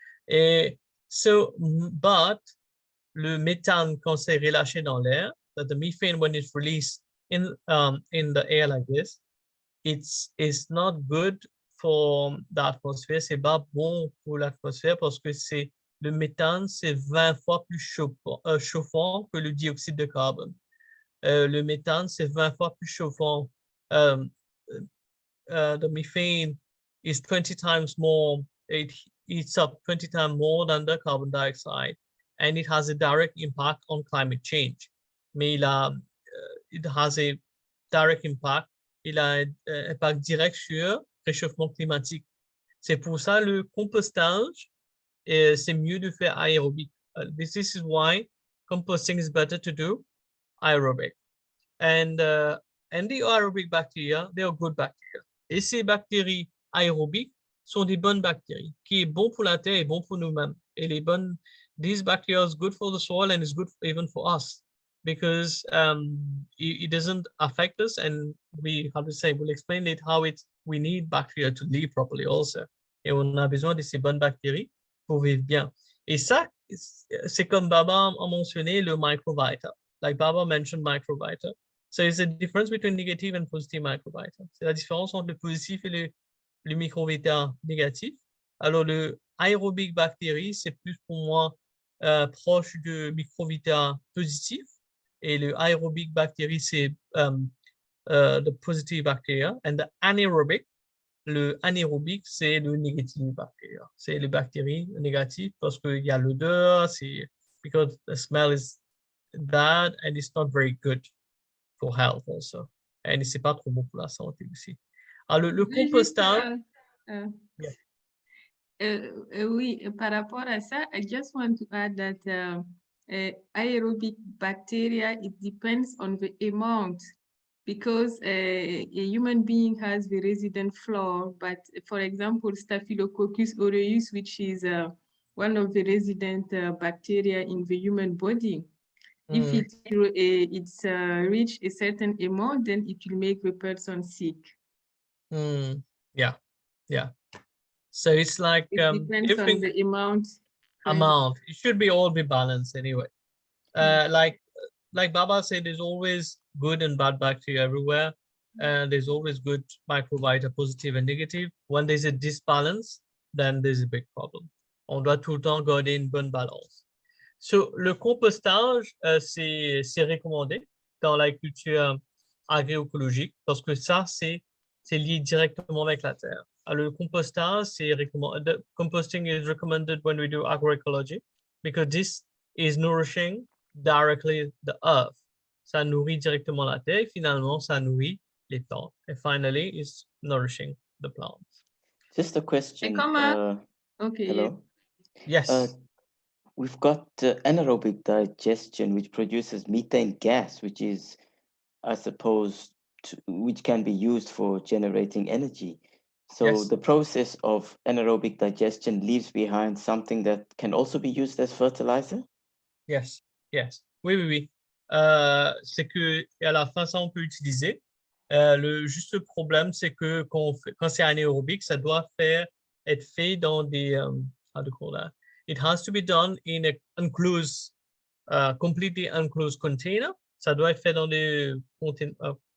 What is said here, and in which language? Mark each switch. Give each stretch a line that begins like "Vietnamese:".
English: Et but
French: le méthane, quand c'est relâché dans l'air,
English: that the methane, when it's released in the air like this, it's not good for the atmosphere.
French: C'est pas bon pour l'atmosphère parce que le méthane, c'est 20 fois plus chauffant que le dioxyde de carbone. Le méthane, c'est 20 fois plus chauffant.
English: The methane is 20 times more, it eats up 20 times more than the carbon dioxide, and it has a direct impact on climate change.
French: Mais
English: it has a direct impact,
French: il a un impact direct sur le réchauffement climatique. C'est pour ça le compostage, c'est mieux de faire aérobique.
English: This is why composting is better to do aerobic. And the aerobic bacteria, they are good bacteria.
French: Et ces bactéries aérobiques, sont des bonnes bactéries, qui est bon pour la terre et bon pour nous-mêmes. Et les bonnes,
English: these bacteria is good for the soil and is good even for us because it doesn't affect us, and we, how to say, we'll explain it how we need bacteria to live properly also.
French: Et on a besoin de ces bonnes bactéries pour vivre bien. Et ça, c'est comme Baba a mentionné le microbiota.
English: Like Baba mentioned microbiota. So it's a difference between negative and positive microbiota.
French: C'est la différence entre le positif et le microbiota négatif. Alors, le aérobic bactérie, c'est plus pour moi proche de microbiota positif. Et le aérobic bactérie, c'est
English: the positive bacteria. And the anaerobic,
French: le anaérobique, c'est le négatif bacteria. C'est les bactéries négatives parce qu'il y a l'odeur, c'est
English: because the smell is bad and it's not very good for health also.
French: Et c'est pas trop bon pour la santé aussi. Alors, le compostage. Oui, par rapport à ça,
English: I just want to add that aerobic bacteria, it depends on the amount because a human being has the resident flora, but for example, Staphylococcus aureus, which is one of the resident bacteria in the human body, if it's reach a certain amount, then it will make the person sick. Yeah. So it's like it depends on the amount. It should all be balanced anyway. Like Baba said, there's always good and bad bacteria everywhere, and there's always good microbiota, positive and negative. When there's a disbalance, then there's a big problem.
French: On doit tout le temps garder une bonne balance. So, le compostage, c'est recommandé dans l'agriculture agroécologique parce que ça, c'est lié directement avec la terre. Alors, le compostage, c'est recommandé.
English: Composting is recommended when we do agroecology because this is nourishing directly the earth.
French: Ça nourrit directement la terre et finalement, ça nourrit les plantes.
English: And finally, it's nourishing the plants. Just a question. Okay. Hello? Yes. We've got anaerobic digestion, which produces methane gas, which is, I suppose, which can be used for generating energy. So yes. The process of anaerobic digestion leaves behind something that can also be used as fertilizer? Yes.
French: Oui. C'est que à la fin, ça, on peut utiliser. Le juste problème, c'est que quand c'est anaérobique, ça doit être fait dans des,
English: how to call that? It has to be done in a enclosed, completely enclosed container.
French: Ça doit être fait dans des conteneurs